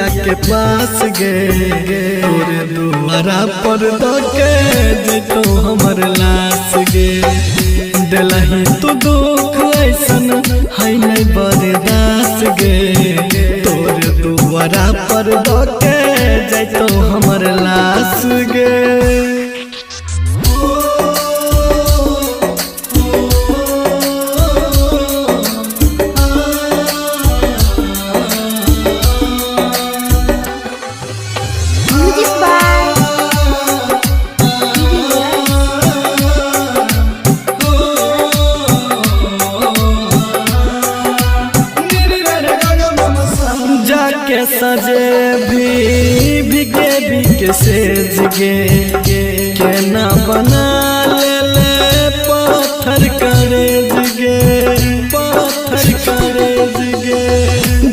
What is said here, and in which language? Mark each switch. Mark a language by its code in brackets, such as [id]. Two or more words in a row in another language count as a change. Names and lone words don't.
[mai] के पास गे, तोरे दुआरा पर धोके जतो हमर लाश गे, दिलही तू दुख ऐसन है नहीं बर्दाश्त गे, तोरे दुआरा पर धोके जतो हमर लाश गे। [en] music by [mai] जाके सजे भी बिके बिके सेज गे, केना बना ले पत्थर करेज गे, पत्थर करेज गे।